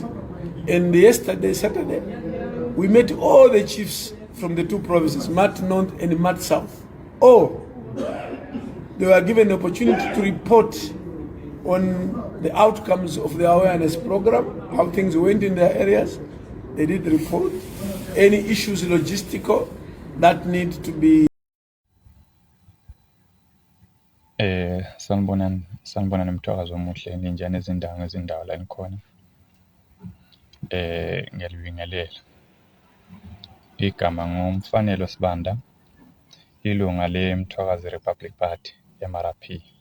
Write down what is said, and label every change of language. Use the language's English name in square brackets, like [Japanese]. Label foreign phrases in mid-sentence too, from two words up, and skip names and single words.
[English] And yesterday, Saturday, we met all the chiefs from the two provinces, Mat North and Mat South. All they were given the opportunity to report on the outcomes of the awareness program, how things went in their areas. They did report any issues logistical that need to be. [North Ndebele] Sanibonani Mthwakazi omuhle ninjani ezindawo la nikhona. Ngiyalibingelela. Igama ngumfanelo Sibanda, ilunga leMthwakazi Republic Party MRP.